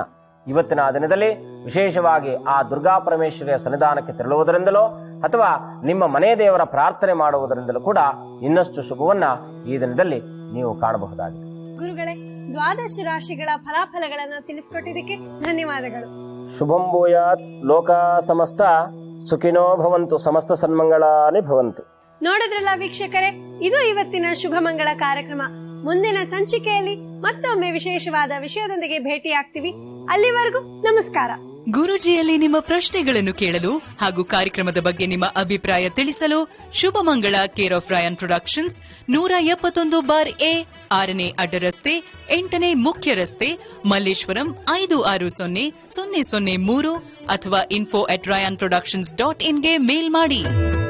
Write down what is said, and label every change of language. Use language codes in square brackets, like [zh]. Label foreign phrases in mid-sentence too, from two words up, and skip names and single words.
[kn] ಇವತ್ತಿನ ದಿನದಲ್ಲಿ ವಿಶೇಷವಾಗಿ ಆ ದುರ್ಗಾ ಪರಮೇಶ್ವರಿಯ ಸನ್ನಿಧಾನಕ್ಕೆ ತೆರಳುವುದರಿಂದಲೋ ಅಥವಾ ನಿಮ್ಮ ಮನೆ ದೇವರ ಪ್ರಾರ್ಥನೆ ಮಾಡುವುದರಿಂದಲೂ ಕೂಡ ಇನ್ನಷ್ಟು ಶುಭವನ್ನ ಈ ದಿನದಲ್ಲಿ ನೀವು ಕಾಣಬಹುದಾಗಿದೆ. ಗುರುಗಳೇ, ದ್ವಾದಶ ರಾಶಿಗಳ ಫಲಾಫಲಗಳನ್ನ ತಿಳಿಸಿಕೊಟ್ಟಿದ್ದಕ್ಕೆ ಧನ್ಯವಾದಗಳು. [sa] ಶುಭಂ ಭೂಯಾತ್. ಲೋಕ ಸಮಸ್ತ ಸುಖಿನೋ ಭವಂತು. ಸಮಸ್ತ ಸನ್ಮಂಗಳಾನಿ ಭವಂತು. [kn] ನೋಡಿದ್ರಲ್ಲ ವೀಕ್ಷಕರೇ, ಇದು ಇವತ್ತಿನ ಶುಭ ಮಂಗಳ ಕಾರ್ಯಕ್ರಮ. ಮುಂದಿನ ಸಂಚಿಕೆಯಲ್ಲಿ ಮತ್ತೊಮ್ಮೆ ವಿಶೇಷವಾದ ವಿಷಯದೊಂದಿಗೆ ಭೇಟಿಯಾಗ್ತೀವಿ. ಅಲ್ಲಿವರೆಗೂ ನಮಸ್ಕಾರ. ಗುರೂಜಿಯಲ್ಲಿ ನಿಮ್ಮ ಪ್ರಶ್ನೆಗಳನ್ನು ಕೇಳಲು ಹಾಗೂ ಕಾರ್ಯಕ್ರಮದ ಬಗ್ಗೆ ನಿಮ್ಮ ಅಭಿಪ್ರಾಯ ತಿಳಿಸಲು ಶುಭಮಂಗಳ [en] care of [kn] ರಾಯನ್ ಪ್ರೊಡಕ್ಷನ್ಸ್ 171/A 6ನೇ ಅಡ್ಡ ರಸ್ತೆ 8ನೇ ಮುಖ್ಯ ರಸ್ತೆ ಮಲ್ಲೇಶ್ವರಂ 560003 ಅಥವಾ info@rayanproductions.in ಗೆ ಮೇಲ್ ಮಾಡಿ.